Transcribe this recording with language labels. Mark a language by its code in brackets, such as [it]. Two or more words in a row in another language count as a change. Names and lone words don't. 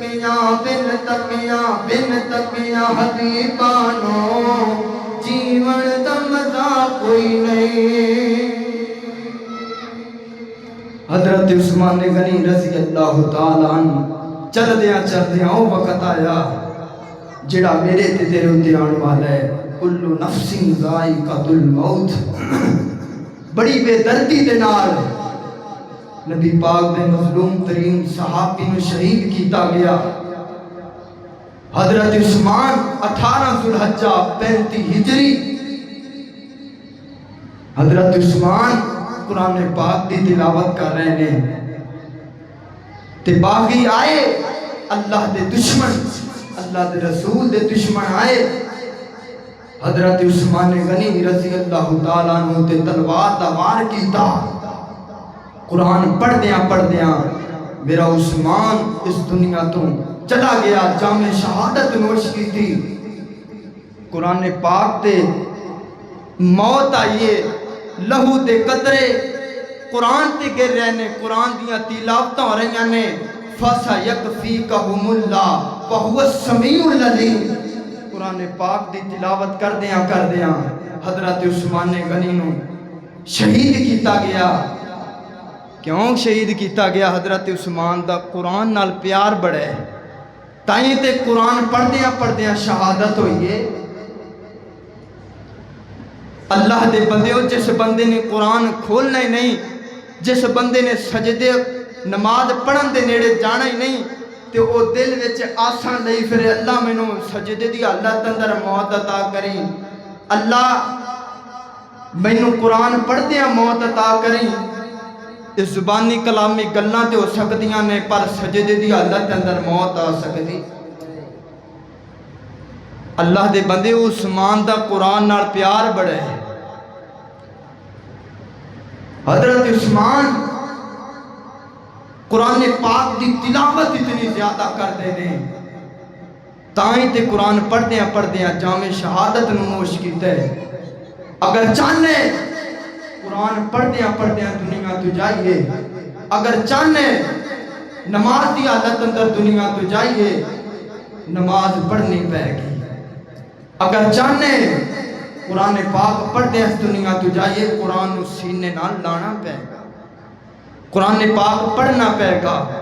[pa] تکیا حبیبانو جیون دا مزہ کوئی نہیں حضرت عثمان غنی رضی [ar] اللہ تعالیٰ عنہ [pa] چل دیاں او وقت آیا جڑا میرے تے تیرے اتے آن والا ہے [ar] کلو نفس ذائقۃ الموت [pa] بڑی بے دردی دے نال نبی پاک دے مظلوم ترین صحابی نو شہید کیتا گیا حضرت عثمان 18 ذوالحجہ 35 ہجری حضرت عثمان قرآن پاک دی تلاوت کر رہے ہیں تے باغی آئے اللہ دے دشمن اللہ دے رسول دے دشمن آئے حضرت عثمان غنی [ar] رضی اللہ تعالیٰ عنہ [pa] تے تلوار دا وار کیتا قرآن پڑھ دیاں میرا عثمان اس دنیا تو چلا گیا جام شہادت نوش کی تھی قرآن پاک تے موت آئیے لہو تے قطرے قرآن تے گر رہے نے قرآن دیاں تلاوتاں ہو رہی نے [ar] فَسَيَكْفِيكَهُمُ اللَّهُ وَهُوَ السَّمِيعُ الْعَلِيمُ [pa] قرآن پاک دی تلاوت کر دیاں حضرت عثمان غنی نو شہید کیتا گیا کیوں شہید کیتا گیا حضرت عثمان دا قرآن نال پیار بڑے تائیں تے قرآن پڑھ دیاں شہادت ہوئیے اللہ دے بندے ہو جس بندے نے قرآن کھولنا ہی نہیں جس بندے نے سجدے نماز پڑھن دے نیڑے جانا ہی نہیں تے او دل وچ آسان لئی پھر اللہ مینوں سجدے دی حالت اندر موت عطا کریں اللہ مینوں قرآن پڑھ دیاں موت عطا کریں اس زبانی کلامی گلاں تے ہو سکدیاں نے پر سجدے دی حالت اندر موت آ سکدی اللہ دے بندے عثمان دا قرآن نال پیار بڑا ہے. حضرت عثمان قرآن پاک دی تلاوت اتنی زیادہ کرتے ہیں تائیں تے قرآن پڑھدیاں جامع شہادت نموش کیتا ہے. اگر چاہنے قرآن پڑھدیاں دنیا تو جائیے، اگر چاہنے نماز دی حالت اندر دنیا تو جائیے، نماز پڑھنی پے گی. اگر چاہنے قرآن پاک پڑھدیاں دنیا تو جائیے، قرآن نو سینے نال لانا پے گا، قرآن پاک پڑھنا پے گا.